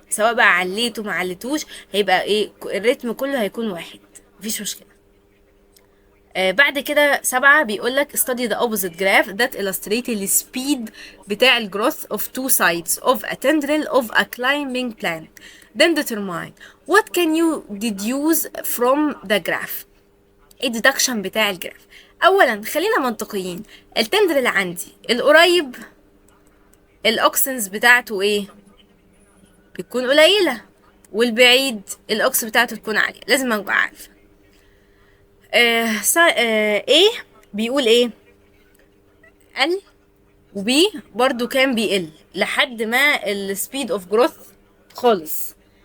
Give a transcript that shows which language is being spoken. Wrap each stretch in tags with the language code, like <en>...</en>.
<ar>سواء بقى عليته ما عليتوش، هيبقى إيه الريتم كله هيكون واحد، مفيش مشكلة. بعد كده 7 بيقولك</ar> <en>study the opposite graph that illustrate the speed</en> <ar>بتاع ال</ar> <en>growth of two sides of a tendril of a climbing plant. Then determine what can you deduce from the graph.</en> <ar>ايه deduction بتاع الجراف؟ اولا خلينا منطقيين. التندرل عندي القريب الاوكسنز بتاعته ايه؟ بتكون قليلة، والبعيد الاوكس بتاعته تكون عالية. لازم ابقى عارفة. ايه بيقول ايه؟ قل، وبي برضو كان بيقل لحد ما السبيد اوف جروث خالص.</ar>